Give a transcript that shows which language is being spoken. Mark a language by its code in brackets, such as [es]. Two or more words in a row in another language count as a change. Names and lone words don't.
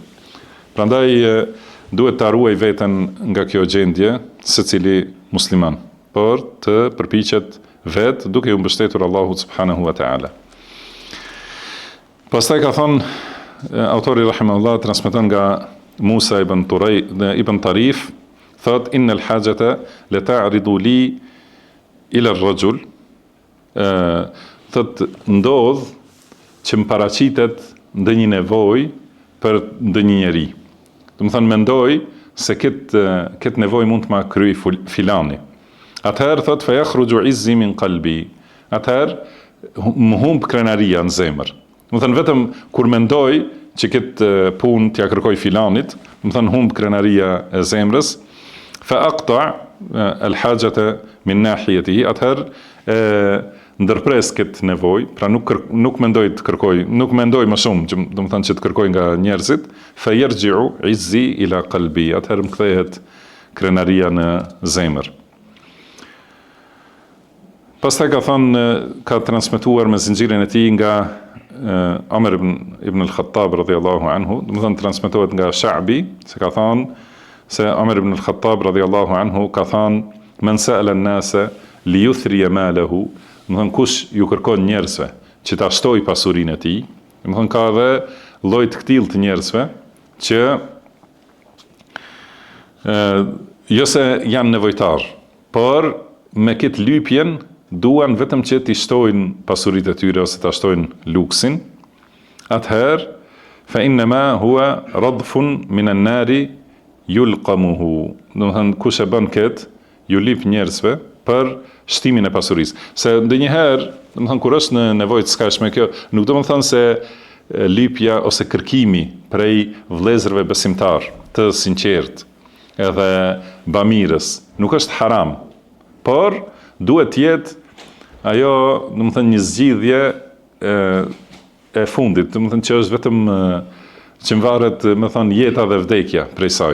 [sq] Prandaj duhet ta ruaj veten nga kjo gjendje secili musliman, por të përpiqet vetë duke u mbështetur Allahut [ar] سبحانه وتعالى. [sq] Pastaj ka thonë autori rahimahullah, transmeton nga Musa ibn Tarif, thot [ar] إن الحاجة لتعرض لي إلى الرجل, [sq] thot ndodh që më paraqitet ndonjë nevojë për ndonjë njeri. Do të thënë mendoj se këtë nevojë mund të ma kryej filani. Atëherë thot [ar] فيخرج عزي من قلبي. [sq] Atëherë më humb krenaria në zemër. Do të thënë vetëm kur mendoj që këtë punë t'ja kërkoj filanit, do të thënë humb krenaria e zemrës, [ar] فأقطع الحاجة من ناحيته. [sq] Atëherë ndërpres këtë nevojë, pra nuk mendoj të kërkoj, nuk mendoj më shumë, do të thënë që të kërkoj nga njerëzit, [ar] فيرجع عزي إلى قلبي. [sq] Atëherë më kthehet krenaria në zemër. Pastaj ka thënë, ka transmetuar me zinxhirin e tij nga Omer ibn al-Khattab [ar] رضي الله عنه, [sq] do të thënë transmetohet nga Sha'bi, se ka thënë se Omer ibn al-Khattab [ar] رضي الله عنه [sq] ka thënë [ar] من سأل الناس ليثري ماله, [sq] do të thënë kush ju kërkon njerëzve që ta shtoj pasurinë e tij, do të thënë ka edhe lloj të këtill të njerëzve që jo se janë nevojtar, por me këtë lypjen duan vetëm që t'i shtojnë pasuritë e tyre ose t'a shtojnë luksin. [ar] Atëherë فإنما هو رضف من النار يلقمه. [sq] Do të thënë kush e bën këtë, ju lip njerëzve për shtimin e pasurisë. Se ndonjëherë, do të thënë kur është në nevojë të skajshme kjo, nuk do të thënë se lypja ose kërkimi prej vëllezërve besimtar të sinqert edhe bamirës nuk është haram, por duhet të jetë ajo, do të thënë një zgjidhje e fundit, do të thënë që është vetëm që varet, më thënë, jeta dhe vdekja prej saj.